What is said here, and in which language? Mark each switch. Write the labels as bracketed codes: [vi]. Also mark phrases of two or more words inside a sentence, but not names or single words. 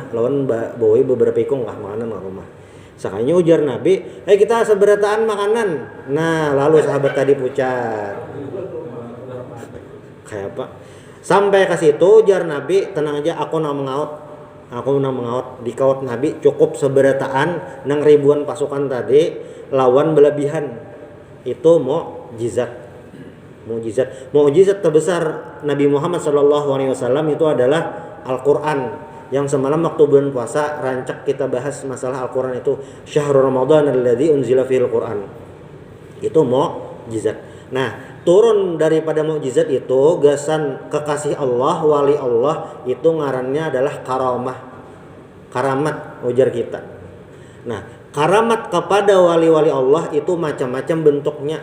[bjn] Lawan bawa beberapa ikung lah makanan ke rumah. Sakanya ujar Nabi, kita seberataan makanan." Nah, lalu sahabat tadi pucat. Kayak apa? Sampai ke situ ujar Nabi, "Tenang aja, aku nak mengaut." Dikaut Nabi cukup seberataan nang ribuan pasukan tadi lawan berlebihan. Itu mukjizat. Mukjizat terbesar Nabi Muhammad SAW itu adalah Al-Quran. Yang semalam waktu bulan puasa rancak kita bahas masalah Al-Quran itu [ar] شهر رمضان الذي أنزل فيه القرآن. [bjn] Itu mukjizat. Nah, turun daripada mukjizat itu gasan kekasih Allah, wali Allah itu ngarannya adalah karamat ujar kita. Nah, karamat kepada wali-wali Allah itu macam-macam bentuknya.